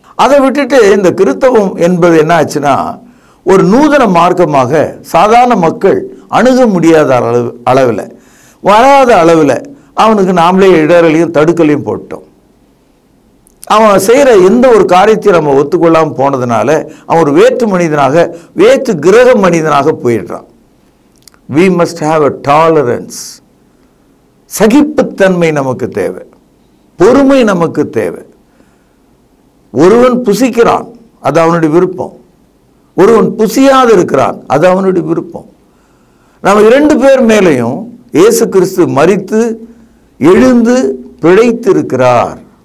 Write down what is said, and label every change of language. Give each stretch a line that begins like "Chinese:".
Tamil: அதை விட்டுட்டு இந்த கிறிஸ்தவம் என்பது என்ன ஆச்சுன்னா ஒரு நூதன மார்க்கமாக சாதாரண மக்கள் அணுக முடியாத அளவில் வராத அளவில் அவனுக்கு நாமளே இடரலையும் தடுக்கலையும் போட்டோம். அவன் செய்கிற எந்த ஒரு காரியத்தையும் நம்ம ஒத்துக்கொள்ளாமல் போனதுனால அவன் ஒரு வேற்று மனிதனாக வேற்று கிரக மனிதனாக போயிடுறான்.
English: We must have a tolerance.
Tamil: சகிப்புத்தன்மை நமக்கு தேவை, பொறுமை நமக்கு தேவை. ஒருவன் புசிக்கிறான், அது அவனுடைய விருப்பம். ஒருவன் புசியாது இருக்கிறான், அது அவனுடைய விருப்பம். நம்ம 2 பேர் மேலையும் இயேசு கிறிஸ்து மரித்து எழுந்து பிழைத்து இருக்கிறார்.